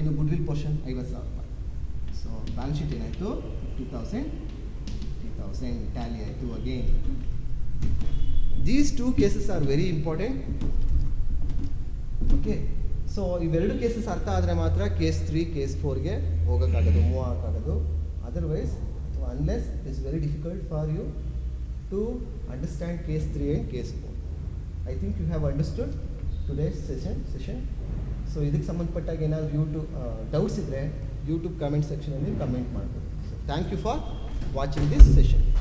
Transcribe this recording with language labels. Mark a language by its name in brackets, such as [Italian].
[Kannada] ಇನ್ನು good will portion 50,000 ರೂಪಾಯಿ. So balance sheet ಏನಾಯಿತು? 50,000 ಟ್ಯಾಲಿ ಆಯಿತು. [English] Again these 2 cases are very important. [Kannada] Okay, so ಇವೆರಡು ಕೇಸಸ್ ಅರ್ಥ ಆದರೆ ಮಾತ್ರ case 3, case 4ಗೆ ಹೋಗೋಕ್ಕಾಗೋದು, move ಆಗೋಕ್ಕಾಗೋದು. [English] Otherwise unless it is very difficult for you to understand case 3 and case 4. I think you have understood today's session. [Kannada] So ಇದಕ್ಕೆ ಸಂಬಂಧಪಟ್ಟಾಗ ಏನಾದರೂ YouTube doubts ಇದ್ದರೆ YouTube comment ಸೆಕ್ಷನಲ್ಲಿ comment ಮಾಡ್ಬೋದು. [English] So thank you for watching this session.